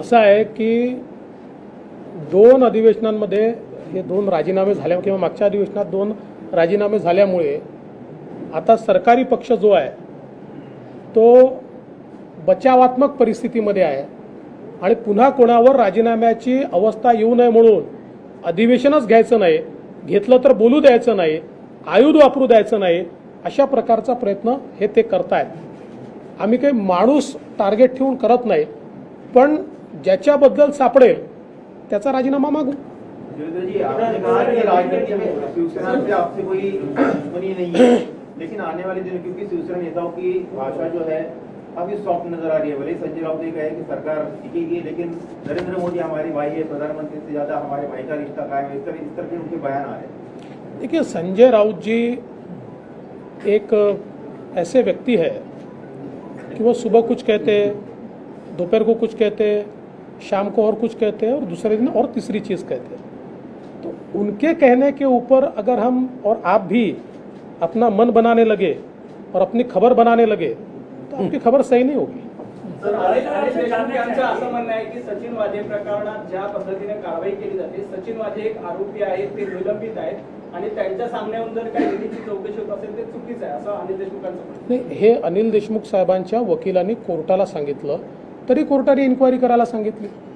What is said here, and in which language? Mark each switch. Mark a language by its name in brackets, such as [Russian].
[Marathi] असं आहे की 2 अधिवेशनांमध्ये हे 2 राजीनामे झाल्या किंवा मागच्या अधिवेशनात 2 राजीनामे झाल्यामुळे आता सरकारी पक्ष जो आहे तो बचावात्मक परिस्थितीमध्ये आहे आणि पुन्हा कोणावर राजीनाम्याची अवस्था येऊ नये म्हणून अधिवेशनच घ्यायचं नाही, घेतलं तर बोलू द्यायचं नाही, आयुध वापरू द्यायचं नाही, अशा प्रकारचा प्रयत्न हे ते करतायत. आम्ही काही माणूस टार्गेट ठेवून करत नाही, पण ज्याच्याबद्दल सापडेल त्याचा राजीनामा मागू. [Hindi] जी, आपने कहा कि राजनीति में शिवसेना से आपसे कोई दुश्मनी नहीं है, लेकिन आने वाले दिनों क्योंकि शिवसेना नेताओं की भाषा जो है काफी सॉफ्ट नजर आ रही है। भले संजय राउत ने कहा है कि सरकार टिकेगी, लेकिन नरेंद्र मोदी हमारे भाई है, प्रधानमंत्री से ज्यादा हमारे भाई का रिश्ता कायम है, इस तरह के उनके बयान आ रहे हैं। देखिए, संजय राउत जी एक ऐसे व्यक्ति है कि वो सुबह कुछ कहते हैं, दोपहर को कुछ कहते हैं, शाम को और कुछ कहते हैं और दूसरे दिन और तीसरी चीज़ कहते हैं। तो उनके कहने के ऊपर अगर हम और आप भी अपना मन बनाने लगे और अपनी खबर बनाने लगे तो आपकी खबर सही नहीं होगी। [Marathi] सर, अनिल देशमुख यांचं असं म्हणणं आहे की सचिन वाझे प्रकरणात ज्या पद्धतीने कारवाई केली जाते, सचिन वाझे एक आरोपी आहेत, ते निलंबित आहेत आणि त्यांच्या सामन्याहून जर काही ईडीची चौकशी होत असेल ते चुकीचं आहे, असं अनिल देशमुखांचं म्हणणं आहे. नाही, हे अनिल देशमुख साहेबांच्या वकिलांनी कोर्टाला सांगितलं, तरी कोर्टाने इन्क्वायरी करायला सांगितली.